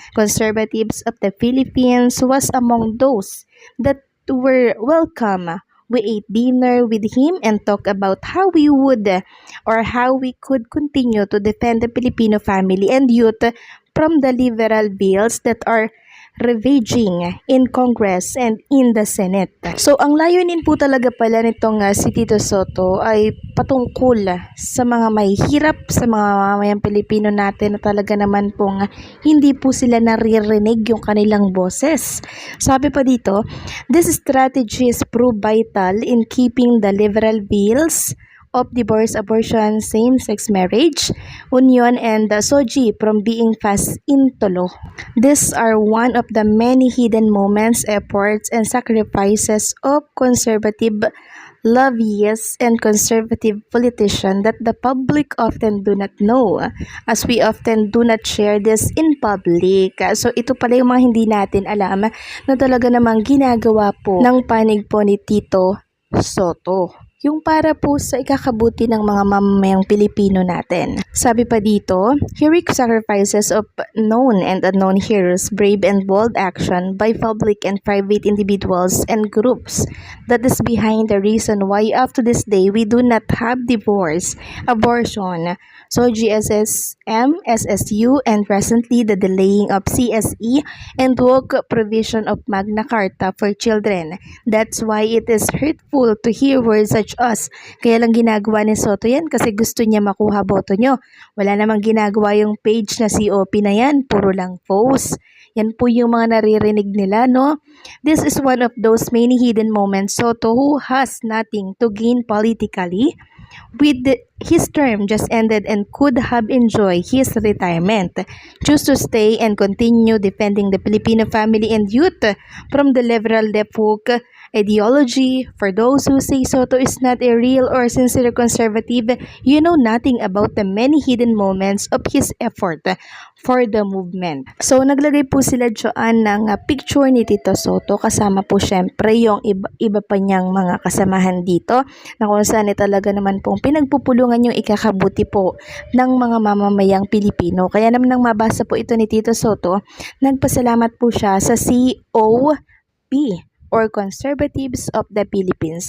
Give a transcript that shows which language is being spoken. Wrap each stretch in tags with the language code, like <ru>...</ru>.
<en>Conservatives of the Philippines was among those that were welcome. We ate dinner with him and talked about how we would or how we could continue to defend the Filipino family and youth from the liberal bills that are ravaging in Congress and in the Senate.</en> <tl>So ang layunin po talaga pala nitong si Tito Soto ay patungkol sa mga mahihirap, sa mga mamamayang Pilipino natin na talaga naman pong hindi po sila naririnig yung kanilang boses. Sabi pa dito,</tl> <en>this strategy is proved vital in keeping the liberal bills of divorce, abortion, same-sex marriage, union, and SOGI from being passed into law. These are one of the many hidden moments, efforts, and sacrifices of conservative lobbyists and conservative politicians that the public often do not know, as we often do not share this in public.</en> <tl>So ito pala yung mga hindi natin alam na talaga namang ginagawa po ng panig po ni Tito Soto. Yung para po sa ikakabuti ng mga mamamayang Pilipino natin. Sabi pa dito,</tl> <en>heroic sacrifices of known and unknown heroes, brave and bold action by public and private individuals and groups. That is behind the reason why up to this day we do not have divorce, abortion, so GSSM, SSU, and presently the delaying of CSE and woke provision of Magna Carta for children. That's why it is hurtful to hear words such as,</en> <tl>kaya lang ginagawa ni Soto yan kasi gusto niya makuha boto nyo. Wala namang ginagawa yung page na COP na yan, puro lang post. Yan po yung mga naririnig nila, no?</tl> <en>This is one of those many hidden moments Soto who has nothing to gain politically with his term just ended and could have enjoyed his retirement. Choose to stay and continue defending the Filipino family and youth from the liberal left hook ideology. For those who say Soto is not a real or sincere conservative, you know nothing about the many hidden moments of his effort for the movement.</en> <tl>So naglagay po sila dyan ng picture ni Tito Soto kasama po syempre yung iba pa niyang mga kasamahan dito na kung saan talaga naman pong pinagpupulungan yung ikakabuti po ng mga mamamayang Pilipino. Kaya naman nang mabasa po ito ni Tito Soto, nagpasalamat po siya sa COP or Conservatives of the Philippines.</tl>